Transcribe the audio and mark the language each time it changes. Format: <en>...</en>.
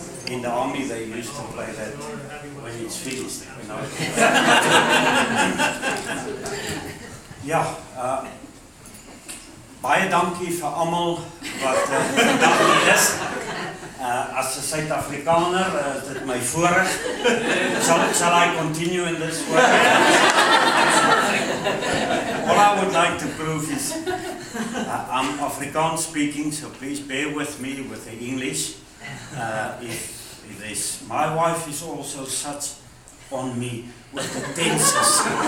<en>In the army they used to play that when it's finished, you know.</en> <af>Ja, baie dankie vir almal wat dankie is. As 'n Suid-Afrikaner is dit my voorreg.</af> <en>Shall I continue in this way? All I would like to prove is I'm Afrikaans speaking, so please bear with me with the English. If this, my wife is also such on me with the tenses.</en>